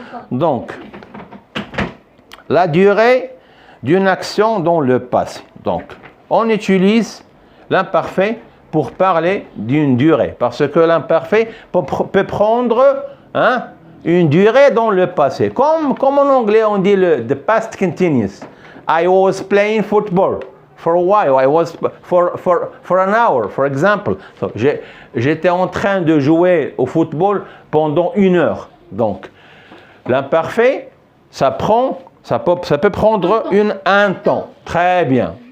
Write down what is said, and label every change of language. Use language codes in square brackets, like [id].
[fr] Donc, la durée d'une action dans le passé. Donc, on utilise l'imparfait pour parler d'une durée. Parce que l'imparfait peut prendre une durée dans le passé. Comme en anglais, on dit [en] the past continuous. I was playing football for a while. I was for an hour, for example. [fr] So, j'étais en train de jouer au football pendant 1 heure. Donc, l'imparfait, ça peut prendre un temps. Très bien.